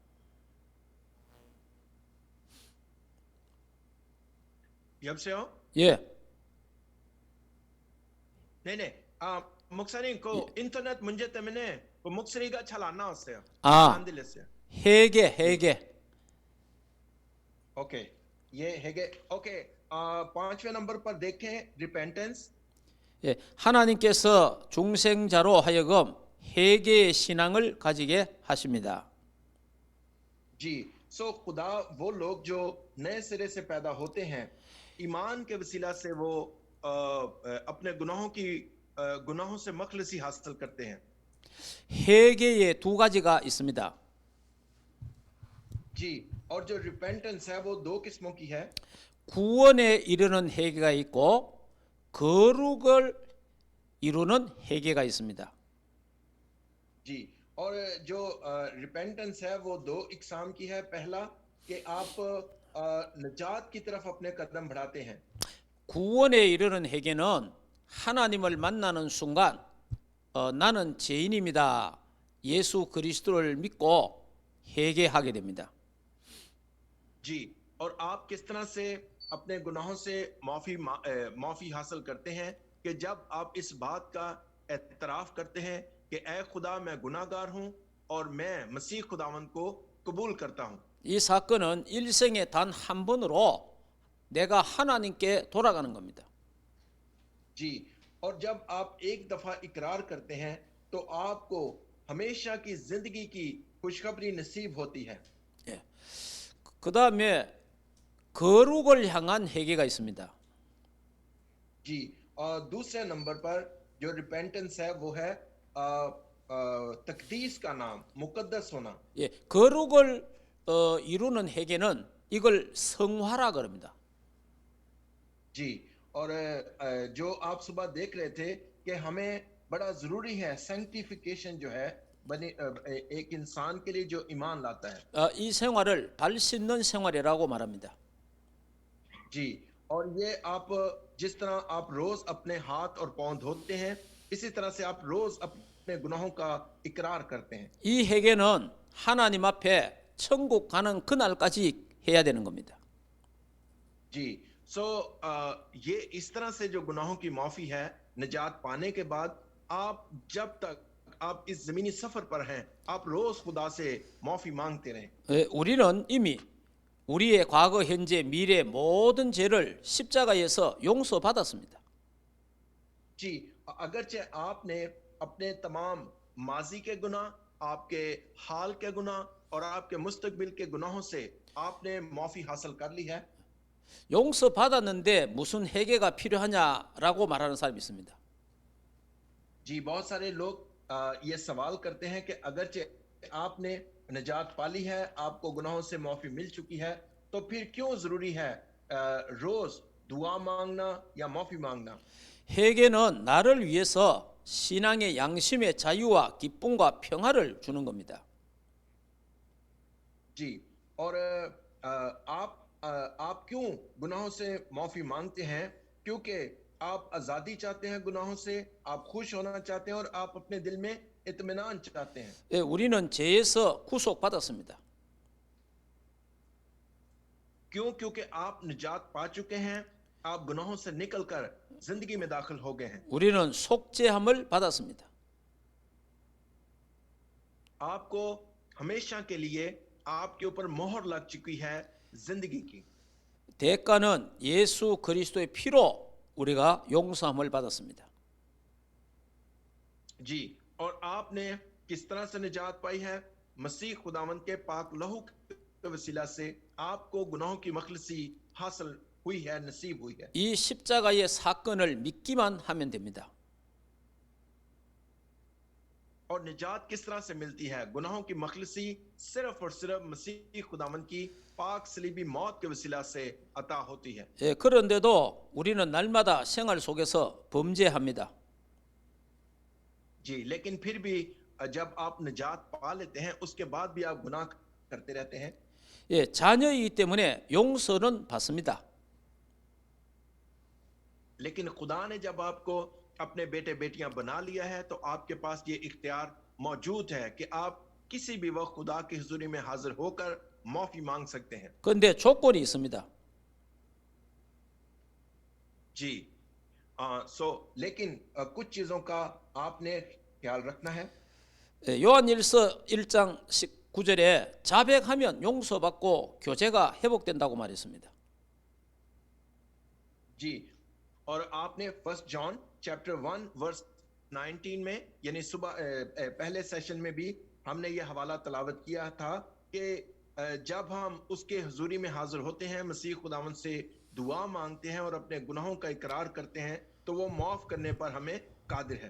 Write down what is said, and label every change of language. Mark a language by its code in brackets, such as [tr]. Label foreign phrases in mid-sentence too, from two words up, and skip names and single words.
[ko] 여보세요? 예. 네네. 목사님, 그 인터넷 문제 때문에 그 목소리가 잘 안 나왔어요. 안 들렸어요. 회개. [ur] اوکے، یہ ہے. اوکے، 5ویں نمبر پر دیکھیں ریپینٹینس. [ko] 예, 하나님께서 중생자로 하여금 회개의 신앙을 가지게 하십니다. [ur] جی، سو خدا وہ لوگ جو نئے سرے سے پیدا ہوتے ہیں، ایمان کے وسیلہ سے وہ اپنے گناہوں سے مخلصی حاصل کرتے ہیں. [ko] 회개에 두 가지가 있습니다. [ur] جی، اور جو ریپینٹینس ہے وہ دو قسموں کی ہے. [ko] 구원에 이르는 회개가 있고 거룩을 이루는 회개가 있습니다. [ur] جی، اور جو ریپینٹینس ہے وہ دو اقسام کی ہے. پہلا کہ آپ نجات کی طرف اپنے قدم بڑھاتے ہیں. [ko] 구원에 이르는 회개는 하나님을 만나는 순간 나는 죄인입니다. 예수 그리스도를 믿고 회개하게 됩니다. [ur] جی، اور آپ کس طرح سے اپنے گناہوں سے معافی حاصل کرتے ہیں کہ جب آپ اس بات کا اعتراف کرتے ہیں کہ اے خدا میں گناہگار ہوں اور میں مسیح خداوند کو قبول کرتا ہوں. [ko] 이 사건은 일생에 단 한 번으로 내가 하나님께 돌아가는 겁니다. [ur] جی، اور جب آپ ایک دفعہ اقرار کرتے ہیں تو آپ کو ہمیشہ کی زندگی کی خوشخبری نصیب ہوتی ہے. [ko] 예. 그 다음에 거룩을 향한 회개가 있습니다. [ur] جی، اور دوسرے نمبر پر جو ریپینٹینس ہے وہ ہے تقدیس کا نام، مقدس ہونا. [ko] 예, 거룩을 이루는 회개는 이걸 성화라 그럽니다. [ur] جی، اور جو آپ صبح دیکھ رہے تھے کہ ہمیں بڑا ضروری ہے سینکٹیفیکیشن جو ہے بنے ایک انسان کے لیے جو ایمان لاتا ہے. [ko] 이 생활을 발 씻는 생활이라고 말합니다. [ur] جی، اور یہ آپ جس طرح آپ روز اپنے ہاتھ اور پاؤں دھوتے ہیں اسی طرح سے آپ روز اپنے گناہوں کا اقرار کرتے ہیں. [ko] 이 회개는 하나님 앞에 천국 가는 그날까지 해야 되는 겁니다. [ur] جی، سو یہ اس طرح سے جو گناہوں کی معافی ہے نجات پانے کے بعد آپ جب تک آپ اس زمینی سفر پر ہیں آپ روز خدا سے معافی مانگتے رہیں. [ko] 우리는 이미 우리의 과거, 현재, 미래 모든 죄를 십자가에서 용서받았습니다. [ur] جی، اگرچہ آپ نے اپنے تمام ماضی کے گناہ، آپ کے حال کے گناہ اور آپ کے مستقبل کے گناہوں سے آپ نے معافی حاصل کر لی ہے. [ko] 용서받았는데 무슨 회개가 필요하냐라고 말하는 사람이 있습니다. [ur] جی، بہت سارے لوگ یہ سوال کرتے ہیں کہ اگرچہ آپ نے نجات پالی ہے، آپ کو گناہوں سے معافی مل چکی ہے، تو پھر کیوں ضروری ہے روز دعا مانگنا یا معافی مانگنا. [ko] 회개는 나를 위해서 신앙의 양심의 자유와 기쁨과 평화를 주는 겁니다. [ur] جی، اور آپ کیوں گناہوں سے معافی مانگتے ہیں? کیونکہ آپ آزادی چاہتے ہیں گناہوں سے، آپ خوش ہونا چاہتے ہیں اور آپ اپنے دل میں اطمینان چاہتے ہیں. [ko] 예, 우리는 죄에서 구속받았습니다. [ur] کیوں? کیونکہ آپ نجات پا چکے ہیں، آپ گناہوں سے نکل کر زندگی میں داخل ہو گئے ہیں. [ko] 우리는 속죄함을 받았습니다. [ur] آپ کو ہمیشہ کے لیے آپ کے اوپر مہر لگ چکی ہے زندگی کی. [ko] 대가는 예수 그리스도의 피로 우리가 용서함을 받았습니다. [ur] جی، اور آپ نے کس طرح سے نجات پائی ہے? مسیح خداوند کے پاک لہو کے وسیلہ سے آپ کو گناہوں کی مخلصی حاصل ہوئی ہے، نصیب ہوئی ہے. [ko] 이 십자가의 사건을 믿기만 하면 됩니다. [ur] اور نجات کس طرح سے ملتی ہے? گناہوں کی مخلصی صرف اور صرف مسیح خداوند کی پاک صلیبی موت کے وسیلہ سے عطا ہوتی ہے. [ko] 예, 그런데도 우리는 날마다 생활 속에서 범죄합니다. [ur] جی، لیکن پھر بھی جب آپ نجات پا لیتے ہیں اس کے بعد بھی آپ گناہ کرتے رہتے ہیں. [ko] 예, 자녀이기 때문에 용서는 받습니다. [ur] لیکن خدا نے جب آپ کو اپنے بیٹے بیٹیاں بنا لیا ہے تو آپ کے پاس یہ اختیار موجود ہے کہ آپ کسی بھی وقت خدا کی حضوری میں حاضر ہو کر معافی مانگ سکتے ہیں. [ko] 그런데 조건이 있습니다. [ur] جی، لیکن کچھ چیزوں کا آپ نے خیال رکھنا ہے. [ko] 예, 요한일서 1장 19절에 자백하면 용서받고 교제가 회복된다고 말했습니다. [ur] جی، اور آپ نے [en] First John chapter 1 verse 19 [ur] میں یعنی صبح پہلے سیشن میں بھی ہم نے یہ حوالہ تلاوت کیا تھا کہ جب ہم اس کے حضوری میں حاضر ہوتے ہیں، مسیح خداوند سے دعا مانگتے ہیں اور اپنے گناہوں کا اقرار کرتے ہیں تو وہ معاف کرنے پر ہمیں قادر ہے.